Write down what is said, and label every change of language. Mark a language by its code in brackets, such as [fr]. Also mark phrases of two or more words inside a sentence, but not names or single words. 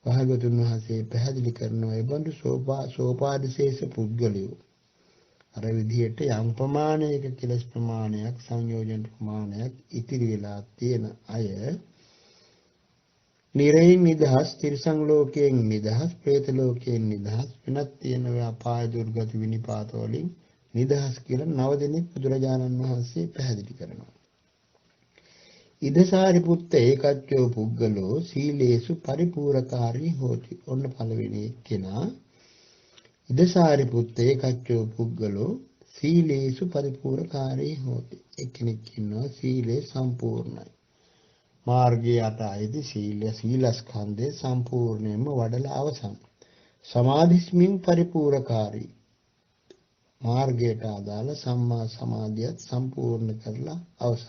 [si] භාගතුන් වහන්සේ පැහැදිලි කරනවා ඒ බඳු සෝපාදිශේෂ පුද්ගලයෝ අර විදිහට යම් ප්‍රමාණයක කෙලස් ප්‍රමාණයක් සංයෝජන ප්‍රමාණයක් ඉතිරි වෙලා තියෙන අය නිරයෙන් නිදහස්, තිරිසන් ලෝකයෙන් නිදහස්, പ്രേත ලෝකයෙන් නිදහස්, වෙනත් තියෙන අපාය දුර්ගති විනිපාත වලින් නිදහස් කියලා 9 දෙනෙක් බුදුරජාණන් වහන්සේ පැහැදිලි කරනවා. [pi] ඉදසාරිපුත්ත ඒකච්චෝ පුද්ගලෝ සීලේසු පරිපූර්ණකාරී හෝති. [si] ඔන්න පළවෙනි කෙනා [pi] ඉදසාරිපුත්ත ඒකච්චෝ පුද්ගලෝ සීලේසු පරිපූර්ණකාරී හෝති. [si] එක්කෙනෙක් ඉන්නවා සීලේ සම්පූර්ණයි. මාර්ගයේ අටයිදී සීලස්කන්ධය සම්පූර්ණයෙන්ම වඩලා අවසන්. [pi] සමාධිස්මින් පරිපූර්ණකාරී [si] මාර්ගයට අදාළ සම්මා සමාධියත් සම්පූර්ණ කරලා අවසන්.